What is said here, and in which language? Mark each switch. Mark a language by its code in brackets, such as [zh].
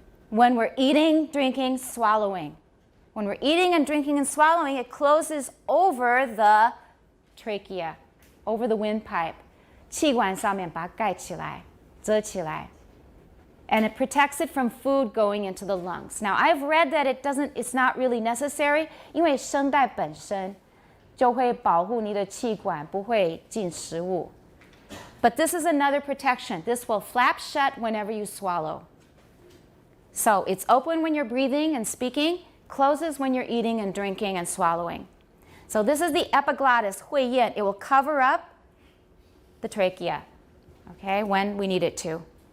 [en] When we're eating, drinking, swallowing. When we're eating and drinking and swallowing, it closes over the trachea, over the windpipe. [zh] 气管上面把它盖起来，遮起来. [en] And it protects it from food going into the lungs. Now, I've read that it's not really necessary, [zh] 因为声带本身就会保护你的气管不会进食物. [en] But this is another protection. This will flap shut whenever you swallow. So it's open when you're breathing and speaking, closes when you're eating and drinking and swallowing. So this is the epiglottis, 会厌.It will cover up the trachea, okay, when we need it to.